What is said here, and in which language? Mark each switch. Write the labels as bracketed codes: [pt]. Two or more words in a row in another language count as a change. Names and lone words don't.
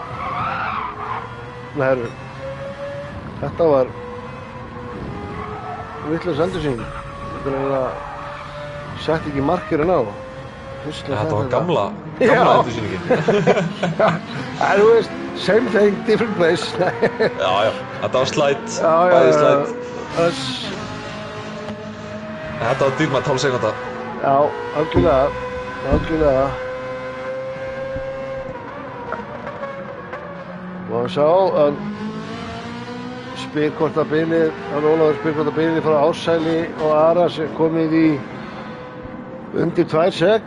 [is] Nei, herru. Þetta var vitlaus endursýning. Þetta er eiginlega sett ekki markirinn á. Þetta var gamla endursýningin. En þú veist, [en] same thing, different place. [is] Já, þetta var slætt, bæði bæði slætt. Þetta var dýrmætt 12 sekúnda. Já, algjörlega. Og sjá, hann spyr hvort að bilið, hann Ólafur spyr hvort að bilið frá Ársæli og Ara sem komið í undir 2 sek.